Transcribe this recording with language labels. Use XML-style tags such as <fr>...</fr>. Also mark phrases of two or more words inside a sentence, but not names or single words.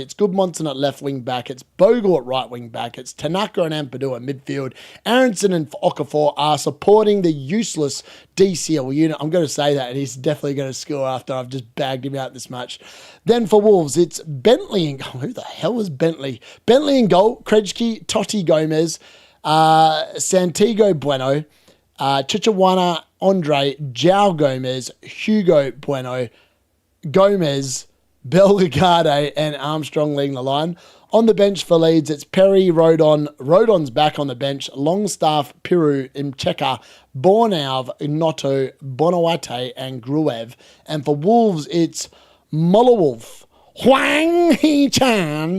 <en>It's Goodmonson at left wing back. It's Bogle at right wing back. It's Tanaka and Ampadu at midfield. Aronson and Okafor are supporting the useless DCL unit. I'm going to say that, and he's definitely going to score after I've just bagged him out this much. Then for Wolves, it's Bentley in goal. Who the hell is Bentley? Bentley in goal, Krejci, Totti Gomez, Santiago Bueno, Chichawana, Andre, João Gomez, Hugo Bueno, Gomez, Bellegarde and Armstrong leading the line. On the bench for Leeds, it's Perry, Rodon. Rodon's back on the bench. Longstaff, Piru, Imcheka, Bornauv, Noto, Bonawate, and Gruev. And for Wolves, it's Molowolf, Huang Hee-chan.</en>